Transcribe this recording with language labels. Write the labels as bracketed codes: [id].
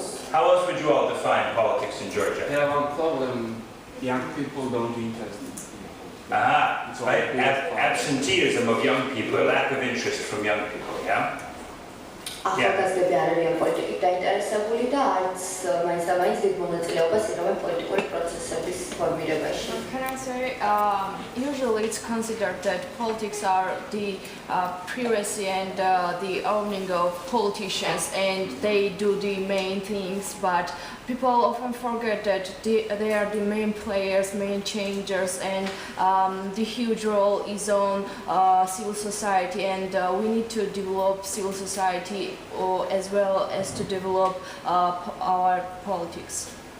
[en] How else would you all define politics in Georgia? They have one problem, young people don't be interested. Right. Absenteeism of young people, a lack of interest from young people, yeah? [ka] ახალგაზრდები არ არიან პოლიტიკით დაინტერესებული და არც მაინც დიდ მონაწილეობას იღებენ პოლიტიკური პროცესების ფორმირებაში. [en] Can I say, usually it's considered that politics are the privacy and the owning of politicians and they do the main things, but people often forget that they are the main players, main changers, and the huge role is on civil society, and we need to develop civil society as well as to develop our politics.